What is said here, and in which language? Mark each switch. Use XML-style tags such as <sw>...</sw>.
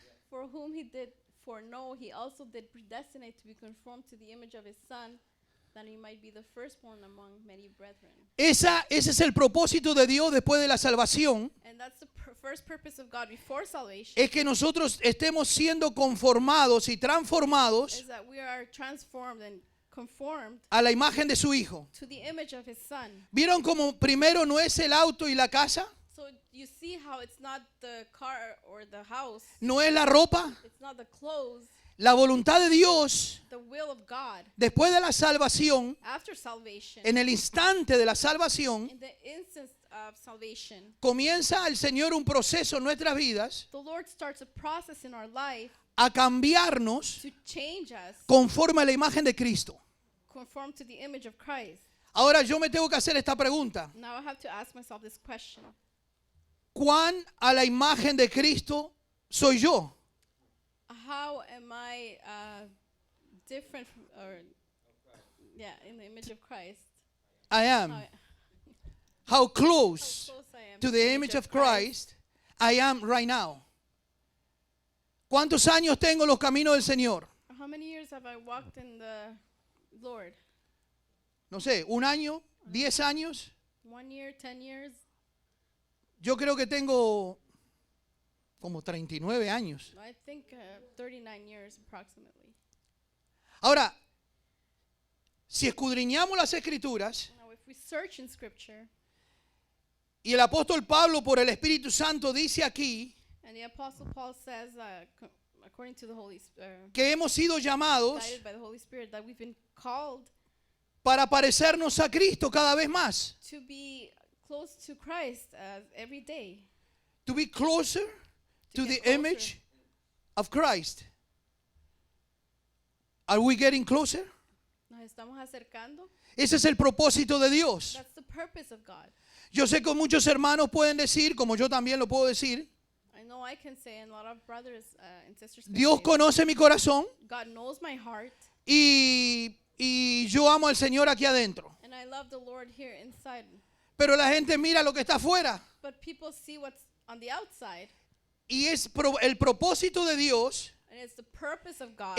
<en>For whom he did foreknow, he also did predestinate to be conformed to the image of his Son, that he might be the firstborn among many brethren.</en> <es>Ese es el propósito de Dios después de la salvación.</es> <en>And that's the first purpose of God before salvation,</en> <es>Es que nosotros estemos siendo conformados y transformados</es> <en>is that we are transformed and conformed</en> <es>a la imagen de su Hijo.</es> <en>to the image of his Son.</en> <es>¿Vieron cómo primero no es el auto y la casa?</es> <en>So you see how it's not the car or the house,</en> <es>No es la ropa.</es> <en>it's not the clothes,</en> <es>La voluntad de Dios,</es> <en>the will of God</en> <es>después de la salvación,</es> <en>after salvation.</en> <es>en el instante de la salvación,</es> <en>In the instance of salvation,</en> <es>comienza el Señor un proceso en nuestras vidas</es> <en>the Lord starts a process in our life</en> <es>a cambiarnos</es> <en>to change us,</en> <es>conforme a la imagen de Cristo.</es> <en>conform to the image of Christ.</en> <es>Ahora yo me tengo que hacer esta pregunta.</es> <en>Now I have to ask myself this question.</en> <es>¿Cuán a la imagen de Cristo soy yo?</es> <en>How am I different from, or in the image of Christ? I How, am. How how close close I am to the image of Christ I am right now.</en> <es>¿Cuántos años tengo en los caminos del Señor?</es> <en>How many years have I walked in the Lord?</en> <es>No sé, ¿un año? ¿10 años?</es> <en>1 year, 10 years?</en> <es>Yo creo que tengo como 39 años.</es> <en>I think 39 years approximately.</en> <es>Ahora, si escudriñamos las Escrituras,</es> <en>Now if we search in Scripture,</en> <es>y el apóstol Pablo por el Espíritu Santo dice aquí</es> <en>and the Apostle Paul says, according to the Holy Spirit,</en> <es>que hemos sido llamados</es> <en>guided by the Holy Spirit, that we've been called</en> <es>para parecernos a Cristo cada vez más.</es> <en>to be close to Christ every day. To be closer to get the closer. image of Christ. Are we getting closer?</en> <es>Nos estamos acercando. Ese es el propósito de Dios.</es> <en>That's the purpose of God.</en> <es>Yo sé que muchos hermanos pueden decir, como yo también lo puedo decir,</es> <en>I know I can say, and a lot of brothers and sisters can</en> <es>Dios</es> <en>say,</en> <es>conoce mi corazón</es> <en>God knows my heart,</en> <es>y yo amo al Señor aquí adentro.</es> <en>and I love the Lord here inside.</en> <es>Pero la gente mira lo que está afuera.</es> <en>But people see what's on the outside,</en> <es>Y el propósito de Dios</es> <en>and it's the purpose of God</en>